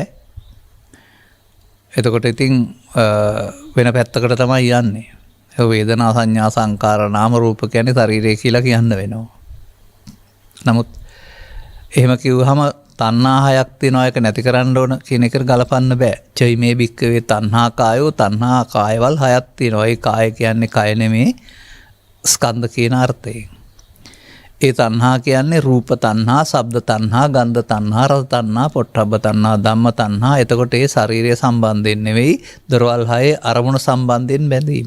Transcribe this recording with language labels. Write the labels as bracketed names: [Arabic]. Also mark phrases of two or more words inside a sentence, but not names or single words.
[Sinhala] එතකොට ඉතින් වෙන පැත්තකට තමයි යන්නේ. ඒ වේදනා සංඥා සංකාර නාම රූප කියන්නේ ශරීරය කියලා කියන්න වෙනවා. නමුත් එහෙම කිව්වහම තණ්හා 6ක් තියෙනවා ඒක නැති කරන්න ඕන කියන එකට ගලපන්න බෑ. [Pali] චෛ මේ භික්කවේ තණ්හා කායෝ [Sinhala] තණ්හා කායවල් 6ක් තියෙනවා. ඒ කාය කියන්නේ කය නෙමේ ස්කන්ධ කියන අර්ථයෙන්. ඒ තණ්හා කියන්නේ රූප තණ්හා, ශබ්ද තණ්හා, ගන්ධ තණ්හා, රස තණ්හා, පොට්ටබ්බ තණ්හා, ධම්ම තණ්හා. එතකොට ඒ ශාරීරිය සම්බන්ධයෙන් නෙවෙයි දොරවල් 6 අරමුණු සම්බන්ධයෙන් බැඳීම.